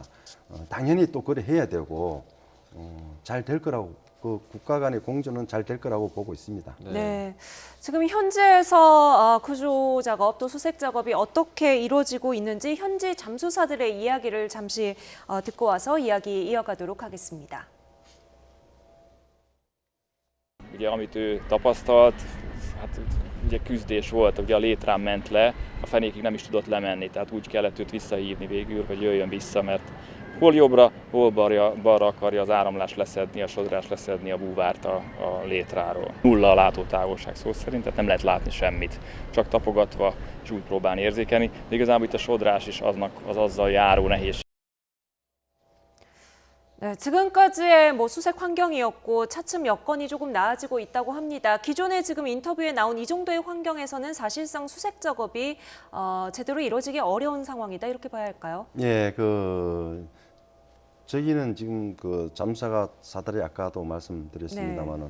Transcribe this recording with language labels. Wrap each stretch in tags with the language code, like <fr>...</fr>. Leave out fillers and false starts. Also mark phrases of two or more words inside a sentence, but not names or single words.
<ko>당연히 또 그래 해야 되고 잘 될 거라고 그 국가 간의 공조는 잘 될 거라고 보고 있습니다. 네. 지금 현지에서 구조 작업 또 수색 작업이 어떻게 이루어지고 있는지 현지 잠수사들의 이야기를 잠시 듣고 와서 이야기 이어가도록 하겠습니다.</ko> <hu>Ugye, amit ő tapasztalt, hát ugye küzdés volt, ugye a létrán ment le, a fenékig nem is tudott lemenni, tehát úgy kellett őt visszahívni végül, hogy jöjjön vissza, mert hol jobbra, hol balra akarja az áramlás leszedni, a sodrás leszedni a búvárt a létráról. Nulla a látótávolság szó szerint, tehát nem lehet látni semmit, csak tapogatva és úgy próbálni érzékelni, de igazából itt a sodrás is az azzal járó nehézség.</hu> <ko>네, 지금까지의 수색 환경이었고 차츰 여건이 조금 나아지고 있다고 합니다. 기존에 지금 인터뷰에 나온 이 정도의 환경에서는 사실상 수색 작업이 제대로 이루어지기 어려운 상황이다 이렇게 봐야 할까요? 예, 저기는 지금 그 잠수사가 사달이 아까도 말씀드렸습니다만은</ko>